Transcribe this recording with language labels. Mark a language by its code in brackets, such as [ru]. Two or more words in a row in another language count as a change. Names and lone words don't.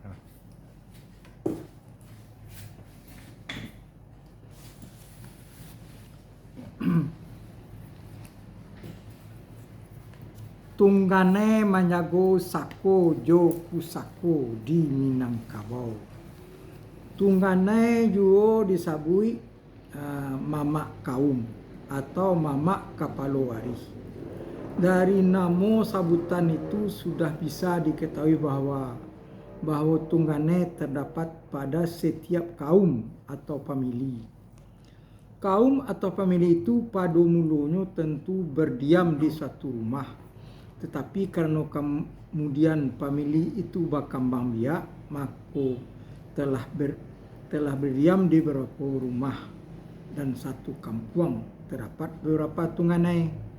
[min] Tunggane manyago sako jo kusako di Minangkabau. Tunggane juo disabui mamak kaum atau mamak kapalo waris. [id] Dari namo sabutan itu sudah bisa diketahui bahwa tunggane terdapat pada setiap kaum atau famili. Kaum atau famili itu pada mulanya tentu berdiam di suatu rumah. Tetapi karena kemudian famili itu berkembang biak, maka telah berdiam di beberapa rumah dan satu kampung terdapat beberapa tunggane.